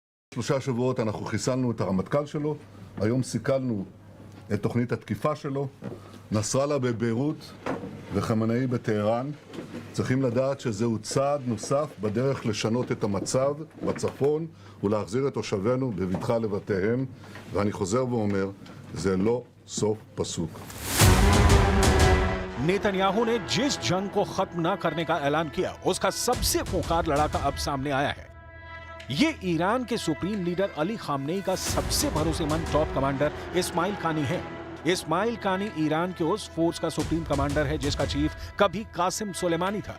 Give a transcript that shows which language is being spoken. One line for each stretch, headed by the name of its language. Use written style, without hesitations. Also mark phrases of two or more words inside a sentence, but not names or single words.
Hebrew: שלושה שבועות אנחנו חיסלנו את הרמטכ"ל שלו, היום סיכלנו את תוכנית התקיפה שלו, נסראללה בביירות וחמינאי בטהרן. צריכים לדעת שזהו צעד נוסף בדרך לשנות את המצב בצפון ולהחזיר את תושבינו בבטחה לבתיהם, ואני חוזר ואומר, זה לא סוף פסוק.
Hindi: नेतन्याहू ने जिस जंग को खत्म न करने का ऐलान किया, उसका सबसे खूंखार लड़ाका अब सामने आया है। ये ईरान के
English: supreme leader
Hindi: अली खामनेई का सबसे भरोसेमंद
English: top commander
Hindi: इस्माइल कानी है। इस्माइल कानी ईरान के उस फोर्स का
English: supreme commander
Hindi: है जिसका चीफ कभी कासिम सुलेमानी था।